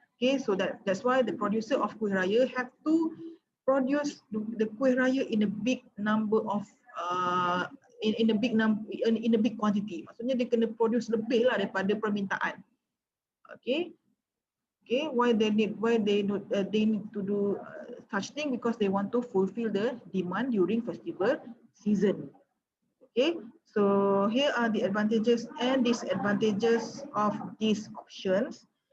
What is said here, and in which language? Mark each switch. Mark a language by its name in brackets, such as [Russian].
[English] Okay, so that's why the producer of kuih raya have to produce the kuih raya in a big number of in a big quantity. [Malay] Maksudnya dia kena produce lebih lah daripada permintaan. [English] Okay. Why they need to do such thing? Because they want to fulfill the demand during festival season. Okay, so here are the advantages and disadvantages of these options.